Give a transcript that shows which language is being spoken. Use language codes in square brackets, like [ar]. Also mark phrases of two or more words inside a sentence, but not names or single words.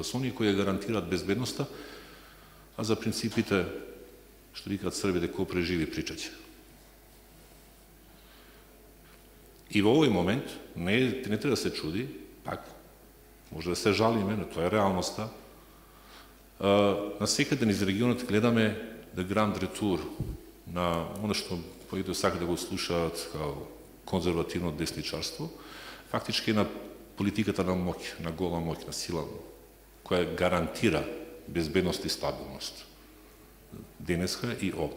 [mk] Со оние кои гарантираат безбедноста, а за принципите, што викаат србите, кој преживи причаќе. И во овој момент не треба да се чуди, пак, може да се жалиме, но тоа е реалноста. На секаде низ регионот гледаме [en] the grand retour [mk] на оно што коите сакаат да го слушаат као конзервативно десничарство, фактички на политиката на моќ, на гола моќ, на сила, која гарантира безбедност и стабилност. Денеска и овде.